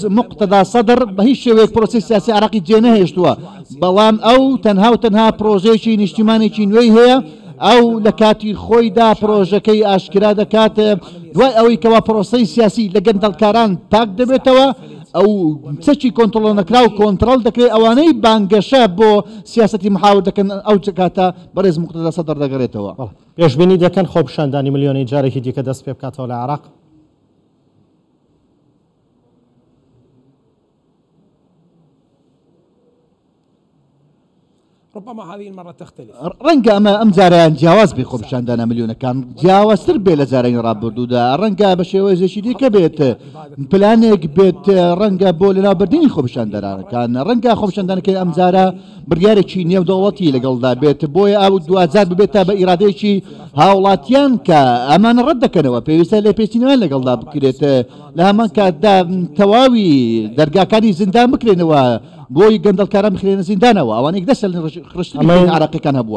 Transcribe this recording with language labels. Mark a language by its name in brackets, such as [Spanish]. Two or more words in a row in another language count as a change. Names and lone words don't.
[Central Kurdish] مقتدا سەدر بە هیچ شێوەیەک پرۆسی سیاسی عراقی جێنەهێشتووە بەڵام ئەو تەنها پرۆژێکی نیشتیمانێکی نوێی هەیە ئەو لە کاتی خۆیدا پرۆژەکەی ئاشکرا دەکات دوای ئەوەی کەوا پرۆسەی سیاسی لە گەندەڵکاران پاک دەبێتەوە ئەو چەکی کۆنتڕۆڵ نەکرا و کۆنتڕۆڵ دەکرێت ئەوانەی بانگەشە بۆ سیاسەتی محاور دەکەن ئەو کاتە بەڕێز مقتدا سەدر دەگەڕێتەوە پێشبینی دەکەن خۆپیشاندانی ملیۆنی جارێکی دیکە دەست پێ بکاتەوە لە عراق [Arabic] ربما هذه المرة تختلف [Central Kurdish] ڕەنگە ئەم جاریان جیاواز بێ خۆپیشاندانە ملیۆنەکان جیاوازتر بێ لە جارانی ڕابردوودا ڕەنگە بە شێوەیەکی دیکە بێت پلانێک بێت ڕەنگە بۆ لەناوبردنی خۆپیشاندانەکان ڕەنگە خۆپیشاندانەکەی ئەم جارە بڕیارێکی نێودەوڵەتی لەگەڵدا بێت بۆیە ئەو دوجار ببێتە بە ئیرادەیەکی هاوڵاتیان کە ئەمانە ڕەت دەکەنەوە پێویستە لێ پێچینەوەیان لەگەڵدا بکرێت لە هەمان کاتدا تەواوی دەرگاکانی زیندان بکرێنەوە بۆی گەندەڵکاران بخرێنە زیندانەوە ئەوانێک دەسە خشتنی عراقیەکان هەبووە